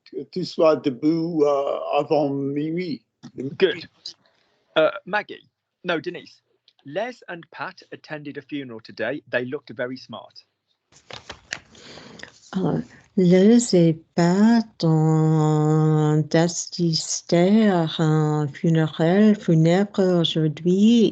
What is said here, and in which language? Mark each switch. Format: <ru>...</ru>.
<fr>Tu sois debout avant minuit.</fr> <en>Good. Maggie, no, Denise. Les and Pat attended a funeral today. They looked very smart.</en> <fr>Les et Pat ont assisté à un funérail funèbre aujourd'hui.</fr>